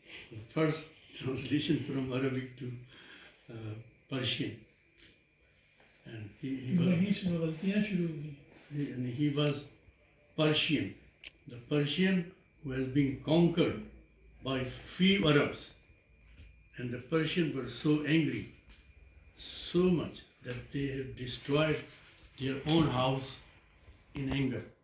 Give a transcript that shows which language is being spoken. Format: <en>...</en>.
<en>The first translation from Arabic to Persian. And</en> <hi>वहीं से गलतियाँ शुरू हुई.</hi> <en>he was Persian. The Persian who has been conquered by few Arabs. And the Persians were so angry, so much, that they have destroyed their own house in anger.</en>